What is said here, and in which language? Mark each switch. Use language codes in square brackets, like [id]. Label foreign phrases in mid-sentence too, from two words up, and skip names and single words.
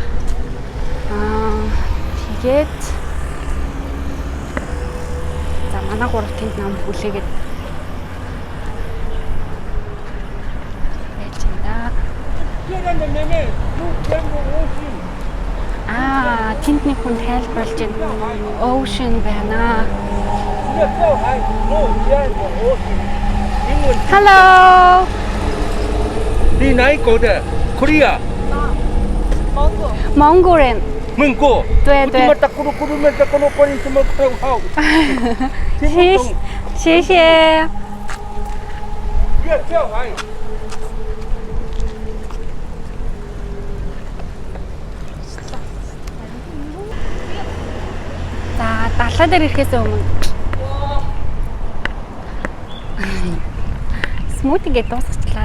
[mn] Тэгээд за манай гурав тэнд нам хүлээгээд байж энэ. Тэнд нэг хүн тайлбарлаж байна. Ocean байна. Hello. [zh] 你哪一国的 ？Korea。蒙古人。蒙古。对对。谢谢。 [mn] За далаа дээр ирэхээс өмнө смутигээ дуусгачлаа.